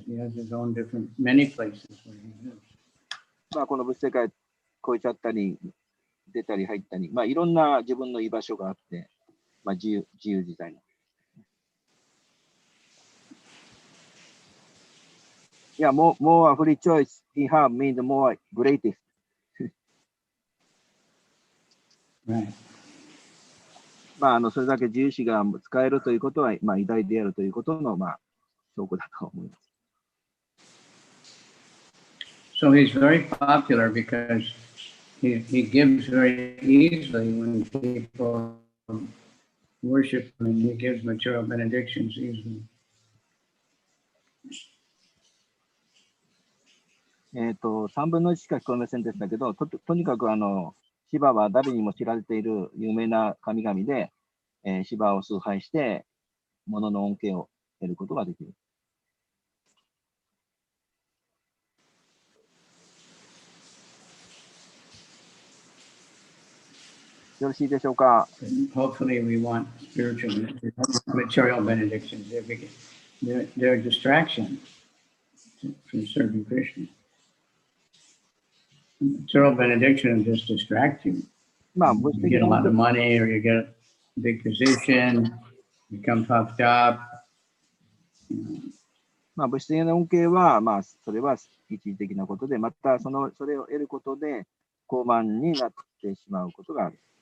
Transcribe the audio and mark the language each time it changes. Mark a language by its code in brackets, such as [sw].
[en] He has his own many places where he lives. [ja] この物世界超えちゃったり、出たり入ったり、いろんな自分の居場所があって、自由自在な。 [en] Yeah, more free choice he have means more greatest. Right. [ja] それだけ自由視が使えるということは、偉大であるということの、証拠だと思います。 [en] So he's very popular because he gives very easily when people worship him. He gives material benedictions easily. [ja] 3分の1しか聞こえませんでしたけど、とにかくシバは誰にも知られている有名な神々で、シバを崇拝して、物の恩恵を得ることができる。よろしいでしょうか。 [en] Hopefully we want spiritual material benedictions. They're a distraction from serving Krishna. Material benediction will just distract you. You get a lot of money, or you get a big position, become puffed up. [ja] 物質的な恩恵は、それは一時的なことで、またそれを得ることで、高慢になってしまうことがある。